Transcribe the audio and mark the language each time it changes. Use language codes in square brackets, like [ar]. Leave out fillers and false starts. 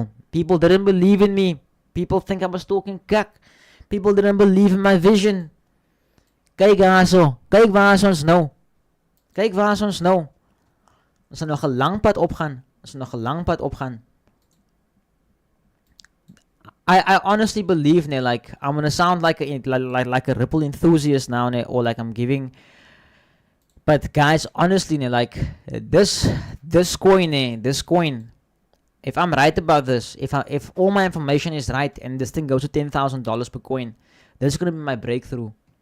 [en] People didn't believe in me. People think I was talking kak. People didn't believe in my vision. [af] Kyk waar is ons nou. Ons gaan nog 'n lang pad opgaan. [en] I honestly believe, like, I'm gonna sound like a Ripple enthusiast now, or like I'm giving. But guys, honestly, like this coin, if I'm right about this, if all my information is right and this thing goes to $10,000 per coin, this is gonna be my breakthrough.